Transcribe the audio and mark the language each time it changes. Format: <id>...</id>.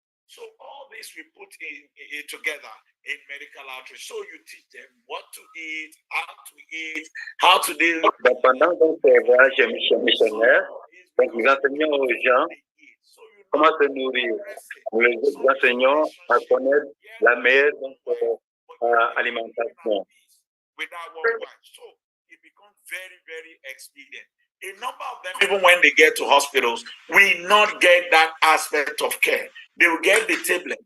<en>So all this we put in together in medical outreach. So you teach them what to eat, how to deal.</en> <fr>Donc, pendant donc, ces voyages missionnaires, donc, nous enseignons aux gens comment se nourrir. Nous les enseignons à connaître la meilleure donc, alimentation.</fr> <en>So it becomes very, very expedient. A number of them, even when they get to hospitals, will not get that aspect of care. They will get the tablet.</en>